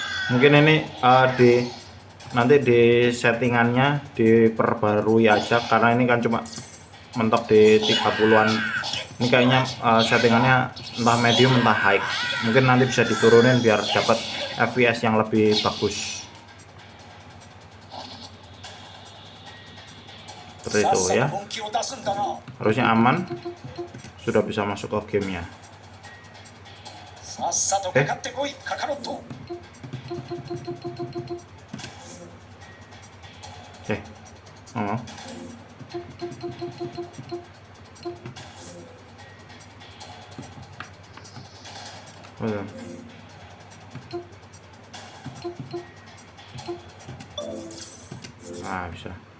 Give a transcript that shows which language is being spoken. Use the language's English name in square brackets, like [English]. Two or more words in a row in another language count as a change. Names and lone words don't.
[Indonesian] Mungkin ini nanti di settingannya diperbarui aja, karena ini kan cuma mentok di 30-an. Ini kayaknya settingannya entah medium entah high. Mungkin nanti bisa diturunin biar dapat FPS yang lebih bagus. Seperti itu ya. [Japanese] 本気を出すんだな。 [Indonesian] Harusnya aman. Sudah bisa masuk ke gamenya. [Japanese] さっさとかかってこい、カカロット。 [Indonesian] Oh. Betul. Nah, bisa.